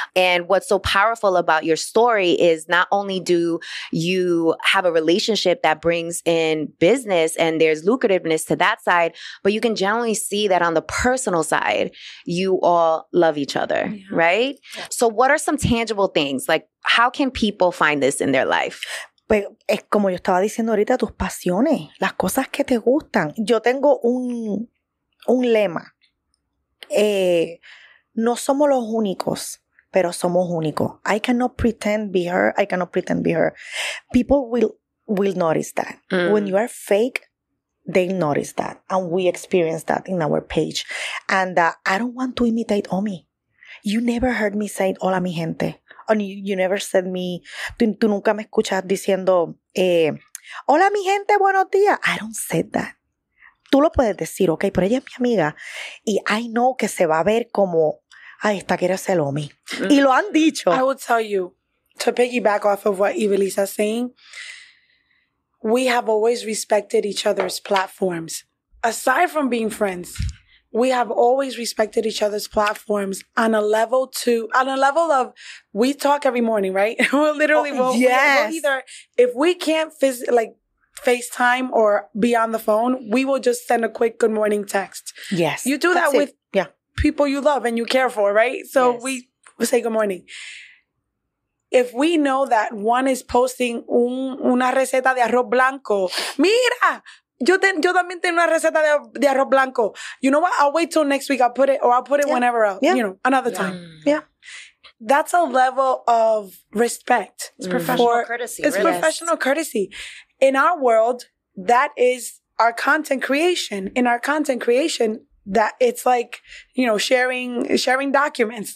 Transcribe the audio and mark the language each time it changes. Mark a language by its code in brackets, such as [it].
[en] And what's so powerful about your story is not only do you have a relationship that brings in business and there's lucrativeness to that side, but you can generally see that on the personal side, you all love each other, right? Yeah. So what are some tangible things? Like, how can people find this in their life? [es] Pues es como yo estaba diciendo ahorita, tus pasiones, las cosas que te gustan. Yo tengo un lema. No somos los únicos, pero somos únicos. [en] I cannot pretend be her. I cannot pretend be her. People will notice that. When you are fake, they notice that. And we experience that in our page. And I don't want to imitate Omi. You never heard me say, [es] hola mi gente. [en] Or you never said me, [es] tú nunca me escuchas diciendo, hola mi gente, buenos días. [en] I don't say that. [es] Tú lo puedes decir, ok, pero ella es mi amiga. Y [en] I know [es] que se va a ver como, ay, esta quiere ser Omi. Y lo han dicho. [en] I will tell you, to piggyback off of what Ivelisa is saying, we have always respected each other's platforms. Aside from being friends, we have always respected each other's platforms on a level of, we talk every morning, right? We'll literally, we'll either, if we can't FaceTime or be on the phone, we will just send a quick good morning text. Yes. You do that with people you love and you care for, right? So we say good morning. If we know that one is posting [es] una receta de arroz blanco, mira, yo también tengo una receta de arroz blanco. [en] You know what? I'll wait till next week. I'll put it whenever else, another time. Yeah. That's a level of respect. It's professional courtesy. It's professional courtesy. In our world, that is our content creation. In our content creation, that it's like, sharing documents.